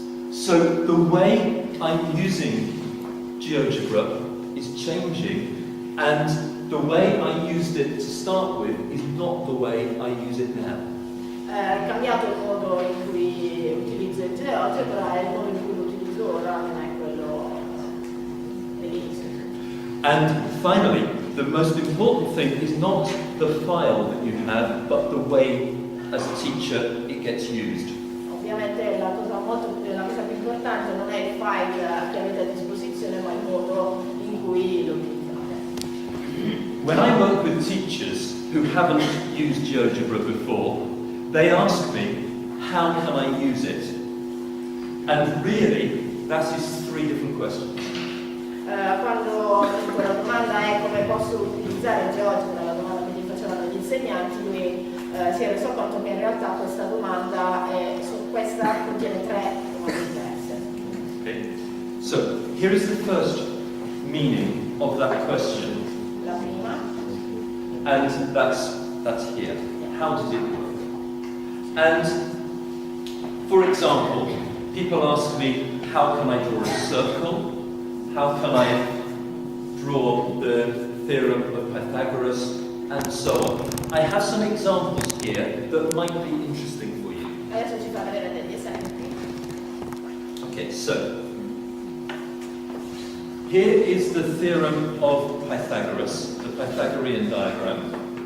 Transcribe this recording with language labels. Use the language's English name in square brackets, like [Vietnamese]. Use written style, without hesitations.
[English] So the way I'm using GeoGebra is changing, and the way I used it to start with is not the way I use it now. [Italian] È cambiato il modo in cui utilizzo il GeoGebra e il modo in cui lo utilizzo ora non è quello dell'inizio. [English] And finally, the most important thing is not the file that you have, but the way, as a teacher, it gets used. [Italian] Ovviamente la cosa più importante non è il file che avete a disposizione, ma il modo in cui lo utilizzate. [English] When I work with teachers who haven't used GeoGebra before, they ask me, how can I use it? And really, that is 3 different questions. [Italian] Quando la domanda è come posso utilizzare GeoGebra, la domanda che gli facevano gli insegnanti, lui si è reso conto che in realtà questa domanda questa contiene 3 domande diverse. Okay. [English] So here is the first meaning of that question. [Italian] La prima. [English] And that's here. How does it work? And for example, people ask me, how can I draw a circle? How can I draw the theorem of Pythagoras? And so on. I have some examples here that might be interesting for you. [Italian] Adesso ci fa vedere degli esempi. [English] Okay, so here is the theorem of Pythagoras, the Pythagorean diagram.